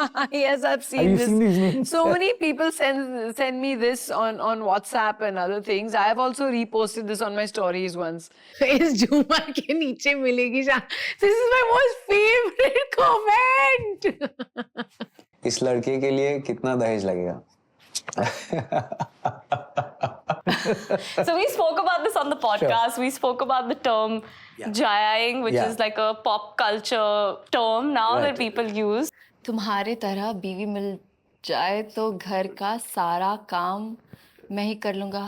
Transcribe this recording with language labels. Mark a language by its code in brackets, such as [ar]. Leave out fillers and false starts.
[en] Yes, I've seen this. Seen these memes? So many people send me this on WhatsApp and other things. I have also reposted this on my stories once. [hi] Is Juma ke niche milegi sha. [en] This is my most favorite comment. [hi] इस लड़के के लिए कितना दहेज लगेगा? [en] So we spoke about this on the podcast. Sure. We spoke about the term jayaing, which is like a pop culture term now that people use. [hi] तुम्हारे तरह बीवी मिल जाए तो घर का सारा काम मैं ही कर लूंगा.